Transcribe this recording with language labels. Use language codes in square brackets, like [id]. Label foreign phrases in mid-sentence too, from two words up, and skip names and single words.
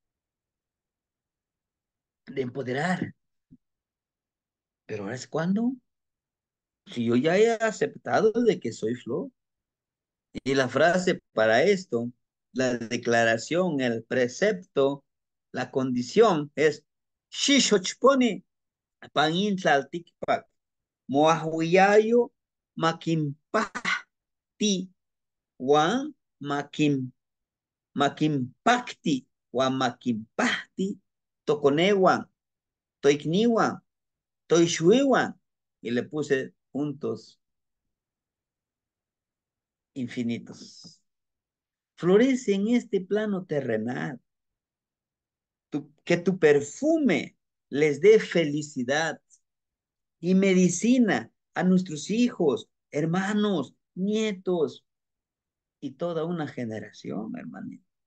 [es] de empoderar, pero ahora es cuando, si yo ya he aceptado de que soy flor, y la frase para esto, la declaración, el precepto, la condición es [nah] Shishochponi, Panin Tlaltikpak, Moahuyayo, Makimpati, Wan, Makimpakti, Wan Makimpahti, Toconewan, Toikniwan, Toishuiwan, [es] y le puse puntos infinitos. Florece en este plano terrenal. Que tu perfume les dé felicidad y medicina a nuestros hijos, hermanos, nietos y toda una generación, hermanito.